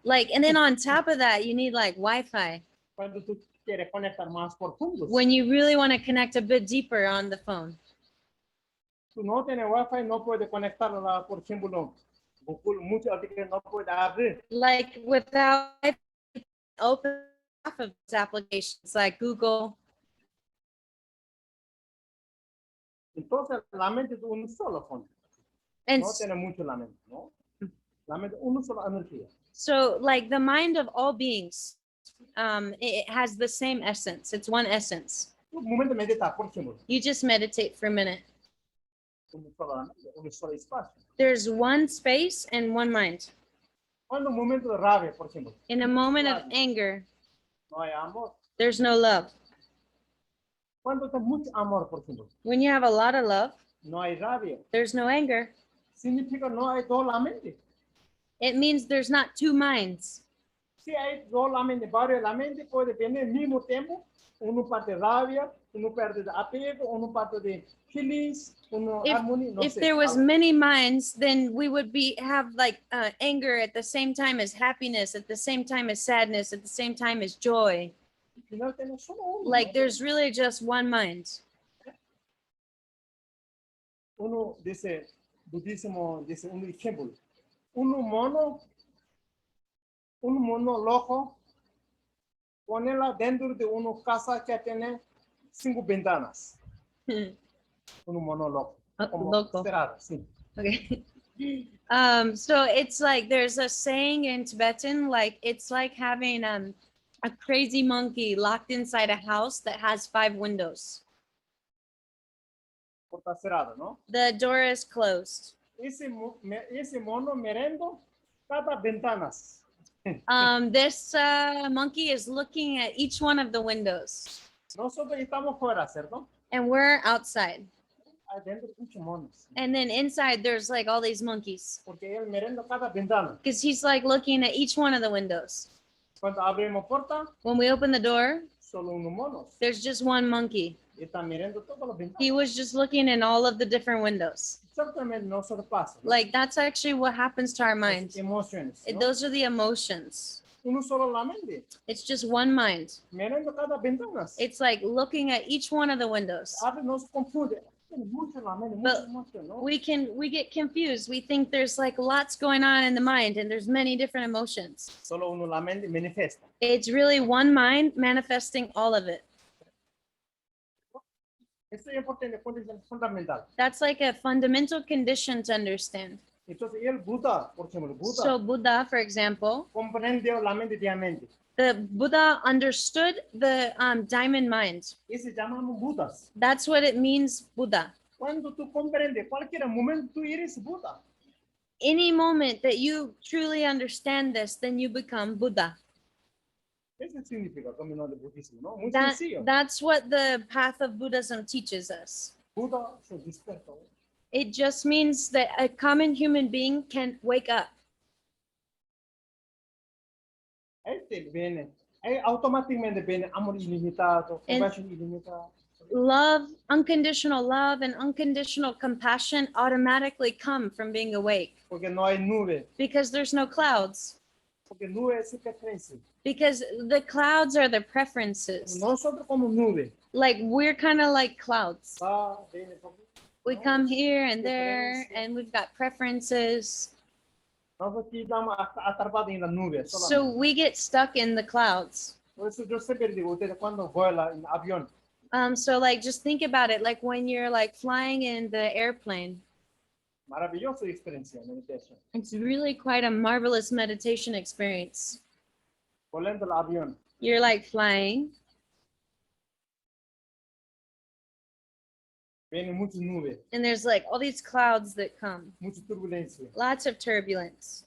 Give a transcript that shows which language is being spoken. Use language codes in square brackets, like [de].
[en] Like, and then on top of that, you need like Wi-Fi [es] Cuando tú quieres conectar más profundo. [en] when you really want to connect a bit deeper on the phone. [es] Tú no tienes Wi-Fi, no puedes conectarla, por ejemplo, Google, muchas aplicaciones no puedes abrir. [en] Like without Wi-Fi, open half of these applications like Google. [es] Entonces, la mente es un solo fondo. [en] And [es] No tiene mucho la mente, ¿no? La mente, una sola energía. [en] so like the mind of all beings, it has the same essence. It's one essence. [es] Un momento meditar, por ejemplo, [en] You just meditate for a minute. [es] un solo espacio. [en] There's one space and one mind. [es] Cuando un momento de rabia, por ejemplo, [en] In a moment of anger, [es] no hay amor. [en] there's no love. [es] Cuando hay mucho amor, por ejemplo, [en] When you have a lot of love, [es] no hay rabia. [en] there's no anger. [es] Significa no hay dos la mente. [en] It means there's not two minds. [es] Si hay dos la mente, varios la mente puede venir al mismo tiempo. Uno parte de rabia, uno parte de apego, uno parte de feliz, uno armonía, no [en] If [es] sé. [en] there was many minds, then we would have like anger at the same time as happiness, at the same time as sadness, at the same time as joy. [es] Al final tenemos solo uno, [en] Like [es] ¿no? [en] there's really just one mind. [es] Uno dice, budismo dice un ejemplo. Un mono loco, ponerla dentro de una casa que tiene 5 ventanas. Un mono loco. Como Loco. cerrado, sí. [en] Okay. So it's like there's a saying in Tibetan, like it's like having a crazy monkey locked inside a house that has 5 windows. [es] Puerta cerrada, ¿no? [en] The door is closed. [es] Ese mono merendo cada ventanas. [en] This monkey is looking at each one of the windows, [es] Nosotros estamos fuera, ¿cierto? [en] and we're outside. [es] Adentro muchos monos. [en] And then inside there's like all these monkeys, [es] Porque él merendo cada ventana. [en] because he's like looking at each one of the windows. [es] Cuando abrimos puerta, [en] When we open the door, [es] solo unos monos. [en] there's just one monkey. [es] Está mirando todas las ventanas. [en] He was just looking in all of the different windows. [es] Exactamente, nosotros pasa. ¿No? [en] Like that's actually what happens to our mind. [es] Emociones. ¿No? [en] Those are the emotions. [es] Uno solo la mente. [en] It's just one mind. [es] Mirando cada ventanas. [en] It's like looking at each one of the windows. [es] A veces nos confunde. Mucho la mente, [en] But [es] mucho emoción, ¿no? [en] we get confused. We think there's like lots going on in the mind and there's many different emotions. [es] Solo uno la mente manifiesta. [en] It's really one mind manifesting all of it. [es] Esto es importante, es fundamental. [en] That's like a fundamental condition to understand. [es] Entonces, el Buda, por ejemplo, [en] So Buddha, for example, [es] comprendió la mente diamante. [en] the Buddha understood the diamond mind. [es] Ese llamamos Budas. [en] That's what it means, Buddha. [es] Cuando tú comprendes cualquier momento, tú eres Buda. [en] Any moment that you truly understand this, then you become Buddha. [es] Eso significa el camino del budismo, ¿no? Muy sencillo. [en] That's what the path of Buddhism teaches us. [es] Buda se despertó. [en] It just means that a common human being can wake up. [es] Viene, automáticamente viene amor ilimitado, compasión ilimitada. [en] Love, unconditional love and unconditional compassion automatically come from being awake. [es] Porque no hay nube. [en] Because there's no clouds. [es] Porque nube es preferencia. [en] Because the clouds are the preferences. [es] Nosotros como nube. [en] Like we're kind of like clouds. [es] Viene, [en] We come here and there and we've got preferences. [es] Nosotros estamos atrapados en la nube. [en] So we get stuck in the clouds. [es] Por eso yo siempre digo, ustedes cuando vuelan en avión. [en] So like just think about it, like when you're like flying in the airplane. [es] Maravillosa experiencia, meditación. [en] It's really quite a marvelous meditation experience. [es] Volando el avión. [en] You're like flying. [es] Viene muchas nubes. [en] And there's like all these clouds that come. [es] Mucha turbulencia. [en] Lots of turbulence.